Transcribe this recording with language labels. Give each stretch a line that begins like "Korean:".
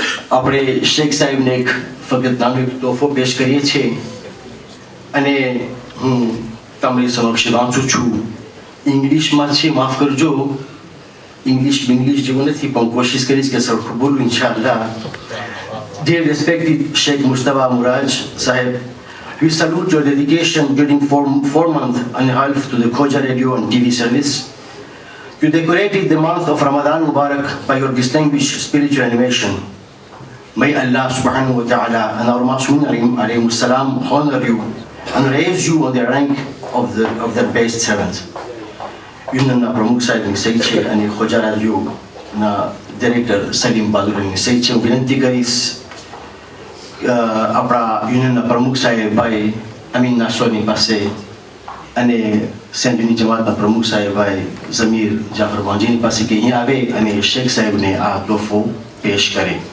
Gujarati: આપણે શેખ સાહેબને એક ફક્ત નાનો તોહફો પેશ કરીએ છીએ અને હું તમારી સમક્ષ વાંચું છું. ઇંગ્લિશમાં છે, માફ કરજો, ઇંગ્લિશ જેવું નથી, પણ કોશિશ કરીશ કે સરખું બોલું ઇન્શાલ્લાહ.
English: Dear respected Sheikh Mustafa Muraj Sahib, we salute your dedication during 4 months and a half to the Khoja Radio and TV service. You decorated the month of Ramadan Mubarak by your distinguished spiritual animation. May Allah subhanahu wa ta'ala and our Masumin alayhi salam honor you and raise you on the rank of the best servants.
Gujarati: Yunan na pramukh sahib ni sahi છે અને Khoja Radio ના director Salim બહાદુરની સહી છે. હું વિનંતી કરીશ આપણા યુનિયનના પ્રમુખ સાહેબ ભાઈ અમીન નાસવાની પાસે અને સેન્ટ યુની જમાતના પ્રમુખ સાહેબ ભાઈ ઝમીર જાફર વાંજીની પાસે કે અહીં આવે અને શેખ સાહેબને આ તોહફો પેશ કરે.